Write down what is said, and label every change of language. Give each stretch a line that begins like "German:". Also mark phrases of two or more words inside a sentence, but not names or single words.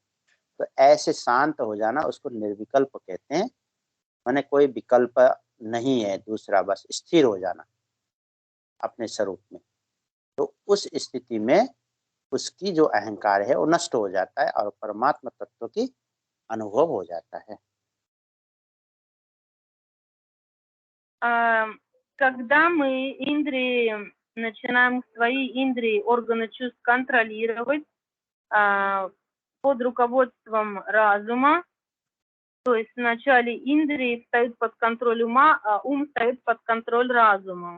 Hindi: तो ऐसे शांत हो जाना उसको निर्विकल्प कहते हैं, माने कोई विकल्प नहीं है दूसरा, बस स्थिर हो जाना अपने स्वरूप में। तो उस स्थिति में उसकी जो अहंकार है वो नष्ट हो जाता है और परमात्मा तत्व की अनुभव हो जाता है।
Russian: Когда мы индрии, начинаем свои индрии, органы чувств контролировать под руководством разума, то есть вначале индрии встают под контроль ума, а ум встает под контроль разума.